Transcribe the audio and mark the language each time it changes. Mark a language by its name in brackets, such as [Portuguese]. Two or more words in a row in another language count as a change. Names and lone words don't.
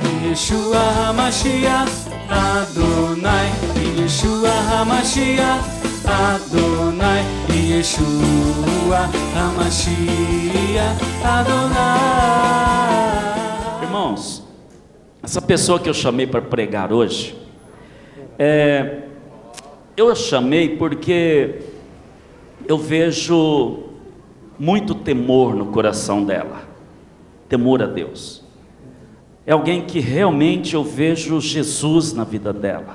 [Hebrew] ישוע המשיח אדוני, ישוע המשיח אדוני, ישוע המשיח אדוני. [Portuguese] Irmãos, essa pessoa que eu chamei para pregar hoje, eu a chamei porque eu vejo muito temor no coração dela, temor a Deus. É alguém que realmente eu vejo Jesus na vida dela.